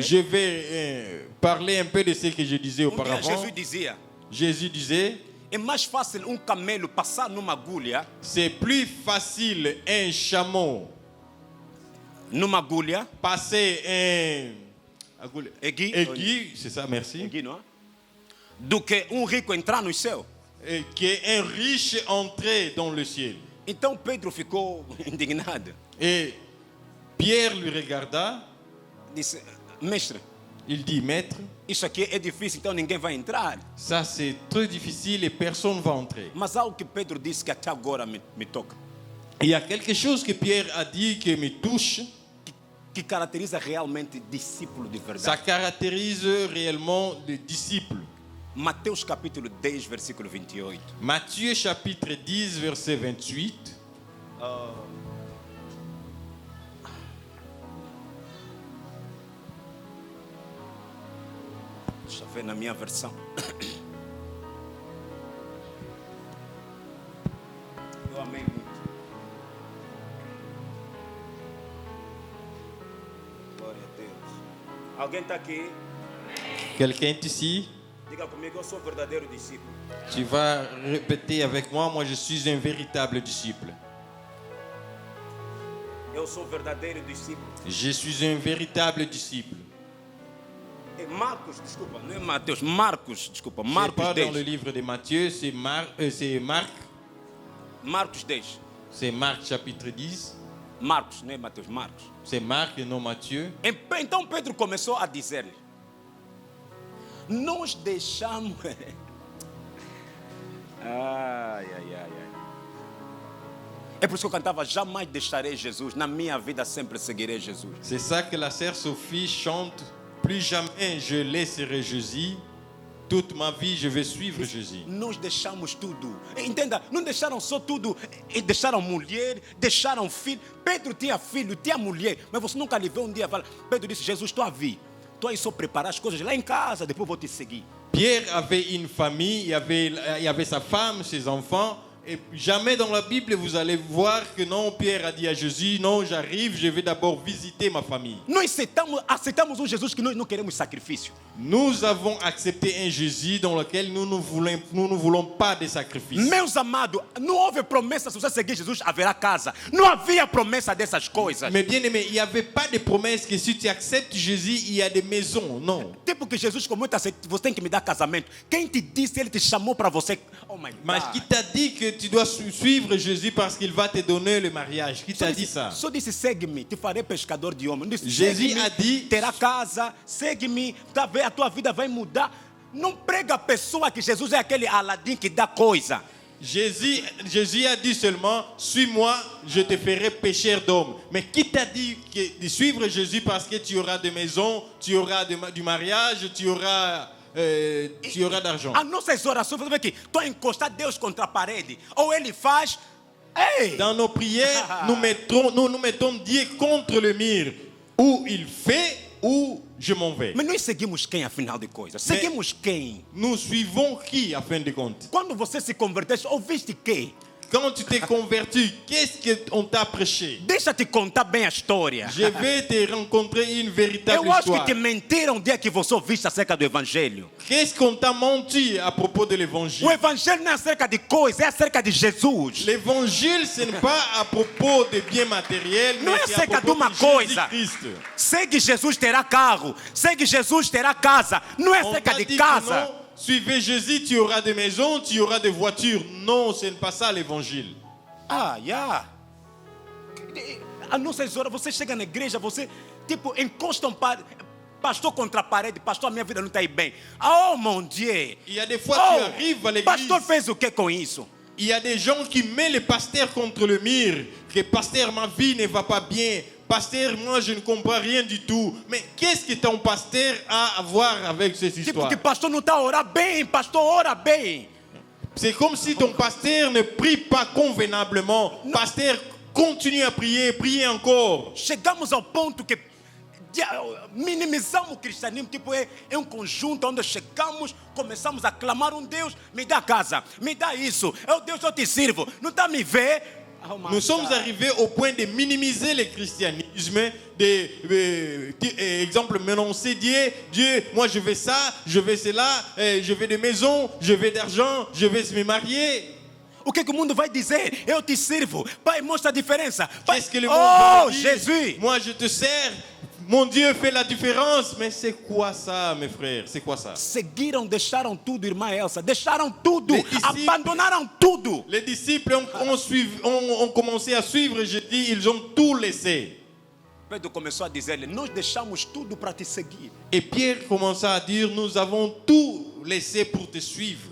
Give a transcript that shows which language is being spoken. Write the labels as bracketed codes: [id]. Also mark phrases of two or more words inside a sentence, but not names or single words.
[fr] je vais parler un peu de ce que je disais Dia auparavant. [pt] Jesus dizia: [fr] Jésus disait, [pt] é mais fácil camelo passar numa agulha, [fr] c'est plus facile un chameau [pt] numa agulha, [fr] passer aiguille, aiguille, c'est ça, merci, aiguille, [pt] não é? Do que rico entrar no céu. [fr] et qu'un riche entrait dans le ciel. [pt] Então Pedro ficou indignado. [fr] Et Pierre lui regarda, [pt] Disse: mestre, [fr] il dit, maître, [pt] isso aqui é difícil, então ninguém vai entrar. [fr] ça c'est très difficile et personne ne va entrer. [pt] Mas algo que Pedro disse que até agora me toca. [fr] Il y a quelque chose que Pierre a dit qui me touche, [pt] Que que caracteriza realmente discípulo de [fr] Ça [pt] verdade. [fr] caractérise réellement les disciples. [pt] Mateus capítulo 10, versículo 28. [fr] Matthieu chapitre 10, verset 28. [pt] Deixa eu ver na minha versão. Eu amei muito. Glória a Deus. Alguém está aqui? Quelqu'un est ici? Diga comigo, eu sou um verdadeiro discípulo. [fr] Tu vas répéter avec moi, moi je suis un véritable disciple. [pt] Eu sou um verdadeiro discípulo. [fr] Je suis un véritable disciple. [pt] É Marcos, desculpa, não é Mateus, Marcos, desculpa, [fr] C'est [pt] Marcos [fr] pas dans le [pt] 10. [fr] livre de Matthieu, c'est Marc. [pt] Marcos 10. [fr] C'est Marc chapitre 10. [pt] Marcos, não é Mateus, Marcos. [fr] C'est Marc et non Matthieu. [pt] Então Pedro começou a dizer-lhe: nós deixamos. Ai. É por isso que eu cantava: jamais deixarei Jesus, na minha vida sempre seguirei Jesus. [fr] C'est ça que la sœur Sophie chante. Plus jamais je laisserai Jésus. Toute ma vie, je vais suivre Jésus. [pt] Nós deixamos tudo. Entenda, não deixaram só tudo. Deixaram mulher, deixaram filho. Pedro tinha filho, tinha mulher. Mas você nunca lhe viu um dia e fala: Pedro disse: Jesus, estou a vir. Estou aí só preparar as coisas lá em casa, depois vou te seguir. [fr] Pierre avait une famille, il y avait sa femme, ses enfants. Et jamais dans la Bible, vous allez voir que non, Pierre a dit à Jésus, non, j'arrive, je vais d'abord visiter ma famille. [pt] Nós aceitamos um Jesus que nós não queremos sacrifício. [fr] Nous avons accepté un Jésus dans lequel nous ne voulons pas de sacrifices. [pt] Meus amados, não houve promessa: se você seguir Jesus, haverá casa. Não havia promessa dessas coisas. [fr] Mais bien aimé, il n'y avait pas de promesse que si tu acceptes Jésus, il y a des maisons. Non. [pt] Tipo que Jesus, como você tem que me dar casamento. Quem te disse, ele te chamou para você? [en] Oh my [fr] Mais [en] God. [fr] qui t'a dit que tu dois suivre Jésus parce qu'il va te donner le mariage? Qui t'a dit ça? [pt] Só disse: segue-me, te farei pescador de homens. Não disse: Jesus segue-me, [fr] a dit- [pt] terá casa, segue-me, a tua vida vai mudar. Não prega a pessoa que Jesus é aquele Aladim que dá coisa. [fr] Jésus a dit seulement, suis-moi, je te ferai pécheur d'hommes. Mais qui t'a dit de suivre Jésus parce que tu auras des maisons, tu auras du mariage, tu auras d'argent? [pt] As nossas orações, você vê que estou a encostar Deus contra a parede. Ou ele faz. Ei! [fr] Dans nos prières, nous mettons Dieu contre le mur. Ou il fait, ou je m'en vais. [pt] Mas nós seguimos quem, afinal de coisas? Seguimos quem? [fr] Nous suivons qui, à fin de compte? [pt] Quando você se converteu, ouviste quem? [fr] Quand tu t'es converti, qu'est-ce qu'on t'a prêché? [pt] Deixa-te contar bem a história. [fr] Je vais te rencontrer une véritable [pt] Eu acho que [fr] histoire. [pt] te mentiram o dia que você ouviste acerca do Evangelho. [fr] Qu'est-ce qu'on t'a menti à propos de l'évangile? [pt] O Evangelho não é acerca de coisas, é acerca de Jesus. [fr] L'évangile, ce n'est pas à propos de biens matériels, [pt] Não [fr] mais [pt] é [fr] c'est à [pt] acerca de [fr] propos [pt] uma [fr] de [pt] coisa. [fr] Jésus-Christ. [pt] Segue Jesus, terá carro. Segue Jesus, terá casa. Não é [fr] On [pt] acerca [fr] t'a [pt] de [fr] dit que [pt] casa. [fr] non, suivez Jésus, tu auras des maisons, tu auras des voitures. Non, ce n'est pas ça l'évangile. [pt] A nossas horas, você chega na igreja, você tipo encosta um pastor contra a parede. Pastor, a minha vida não está aí bem. [fr] Oh, mon Dieu. Il y a des fois, tu arrives à l'église. [pt] Pastor fez o que com isso? [fr] Il y a des gens qui mettent le pasteur contre le mur. Que pasteur, ma vie ne va pas bien. Pasteur, moi je ne comprends rien du tout. Mais qu'est-ce que ton pasteur a à voir avec cette [pt] Tipo [fr] histoire? [pt] que pastor não está a orar bem. Pastor, ora bem. [fr] C'est comme si ton pasteur ne prie pas convenablement. Pasteur, continue à prier, priez encore. [pt] Chegamos ao ponto que minimizamos o cristianismo. Tipo, é um conjunto onde chegamos, começamos a clamar um Deus: me dá casa, me dá isso. É o Deus que eu te sirvo. Não está a me ver? [fr] Nous sommes arrivés au point de minimiser le christianisme, exemple, menoncer Dieu, moi je veux ça, je veux cela, je veux des maisons, je veux d'argent, je veux me marier. [pt] O que o mundo vai dizer? Eu te sirvo. Pai, mostra a diferença. Pai, [fr] Qu'est-ce que le monde va oh, dire? [pt] Jesus. [fr] Moi je te sers, mon Dieu fait la différence. Mais c'est quoi ça, mes frères? C'est quoi ça? [pt] Seguiram, deixaram tudo, irmã Elsa. Deixaram tudo. [fr] Les disciples- [pt] Abandonaram tudo. [fr] Les disciples ont commencé à suivre, je dis, ils ont tout laissé. [pt] Pedro começou a dizer-lhe: nós deixamos tudo para te seguir. [fr] Et Pierre commença à dire, nous avons tout laissé pour te suivre.